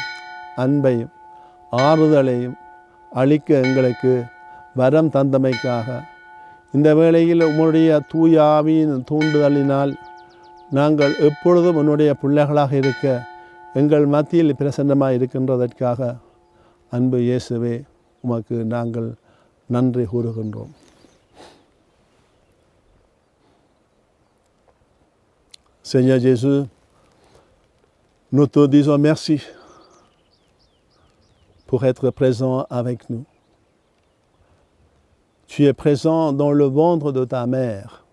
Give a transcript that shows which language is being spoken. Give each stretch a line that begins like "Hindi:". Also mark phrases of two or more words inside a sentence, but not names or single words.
Tamil: அன்பையும் ஆறுதலையும் அளிக்க எங்களுக்கு வரம் தந்தமைக்காக இந்த வேளையில் உம்முடைய தூய ஆவியின் தூண்டுதலினால் நாங்கள் எப்பொழுதும் உன்னுடைய பிள்ளைகளாக இருக்க எங்கள் மத்தியில் பிரசன்னமாக இருக்கின்றதற்காக அன்பு இயேசுவே உமக்கு நாங்கள் நன்றி கூறுகின்றோம்.
French: Seigneur Jésus, nous te disons merci pour être présent avec nous. Tu es présent dans le ventre de ta mère.